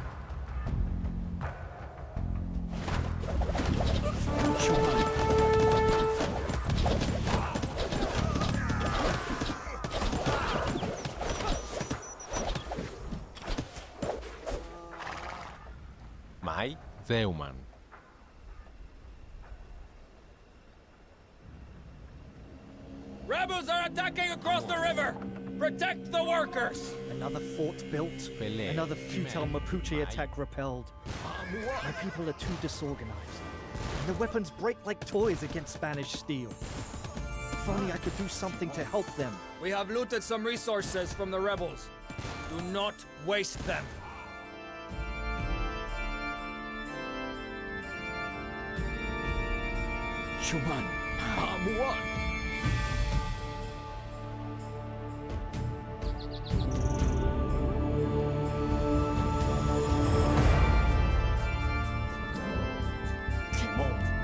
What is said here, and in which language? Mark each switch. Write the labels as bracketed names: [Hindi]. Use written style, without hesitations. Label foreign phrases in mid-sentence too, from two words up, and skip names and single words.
[Mapuche] Shuman. Mai. Zeuman. [English] Rebels are attacking across the river! Protect the workers! Another fort built, Pele. another futile Mapuche Mai. attack repelled. My people are too disorganized, and their weapons break like toys against Spanish steel. If only I could do something to help them. We have looted some resources from the rebels. Do not waste them. Shuman. [Mapuche] Amuan. Kimon.